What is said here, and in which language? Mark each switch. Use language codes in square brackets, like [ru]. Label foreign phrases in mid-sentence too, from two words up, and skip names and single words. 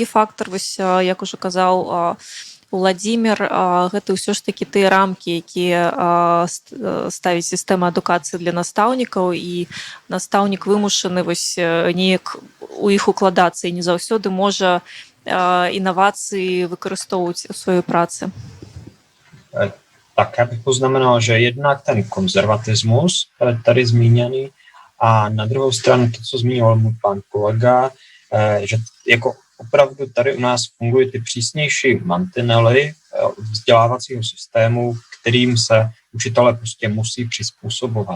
[be] фактар, вось як ужо казаў Владзімир, гэта ўсё ж такі тыя рамкі, якія ставіць сістэма адукацыі для настаўнікаў, і настаўнік вымушаны вось неяк у іх укладацца і не заўсёды можа інавацыі выкарыстоўваць у сваёй працы. [cs] Tak, já bych poznamenal, že jednak ten konzervatismus tady zmíněný a na druhou stranu to, co zmínil můj pan kolega, že jako opravdu tady u nás fungují ty přísnější mantinely vzdělávacího systému, kterým se učitelé prostě musí přizpůsobovat.